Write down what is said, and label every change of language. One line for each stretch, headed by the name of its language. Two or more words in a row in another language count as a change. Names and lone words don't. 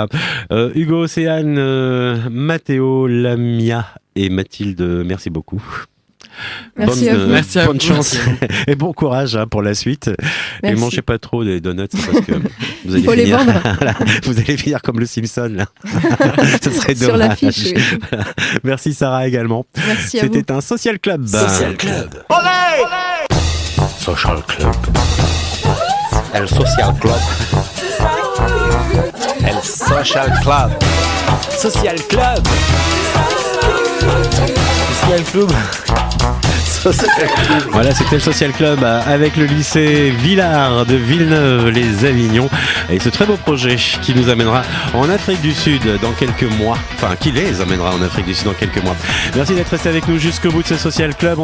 French: Hugo, Océane, Mathéo, Lamia et Mathilde, merci beaucoup. Merci à vous. Bonne chance et bon courage pour la suite. Merci. Et mangez pas trop des donuts parce que vous allez les vendre. Vous allez finir comme le Simpson là. Ce serait dommage. Sur l'affiche. Oui. Merci Sarah également. Merci à vous. C'était un Social Club. Social Club. Olé! Social Club. El Social Club. El Social Club. Social Club. Social Club. Voilà, c'était le Social Club avec le lycée Villard de Villeneuve-les-Avignon et ce très beau projet qui nous amènera en Afrique du Sud dans quelques mois. Enfin, qui les amènera en Afrique du Sud dans quelques mois. Merci d'être resté avec nous jusqu'au bout de ce Social Club.